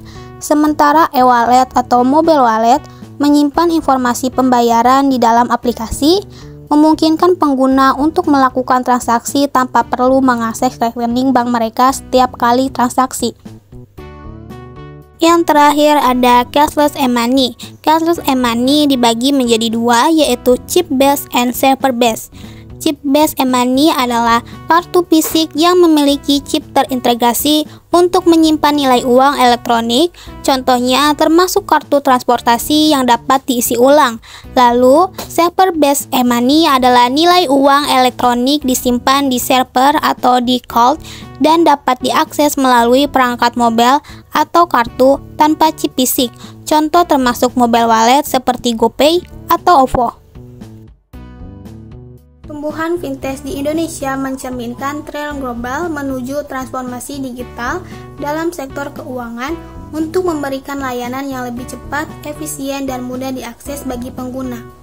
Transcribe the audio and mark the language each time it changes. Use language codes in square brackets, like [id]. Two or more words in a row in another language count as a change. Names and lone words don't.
[id] Sementara e-wallet atau [en] mobile wallet [id] menyimpan informasi pembayaran di dalam aplikasi, memungkinkan pengguna untuk melakukan transaksi tanpa perlu mengakses rekening bank mereka setiap kali transaksi. Yang terakhir ada [en] cashless e-money. Cashless e-money [id] dibagi menjadi dua, yaitu [en] chip-based and server-based. Chip-based e-money [id] adalah kartu fisik yang memiliki chip terintegrasi untuk menyimpan nilai uang elektronik, contohnya termasuk kartu transportasi yang dapat diisi ulang. Lalu, [en] server-based e-money [id] adalah nilai uang elektronik disimpan di server atau di cloud dan dapat diakses melalui perangkat mobile atau kartu tanpa chip fisik. Contoh termasuk [en] mobile wallet [id] seperti GoPay atau OVO. Tumbuhan fintech di Indonesia mencerminkan tren global menuju transformasi digital dalam sektor keuangan untuk memberikan layanan yang lebih cepat, efisien, dan mudah diakses bagi pengguna.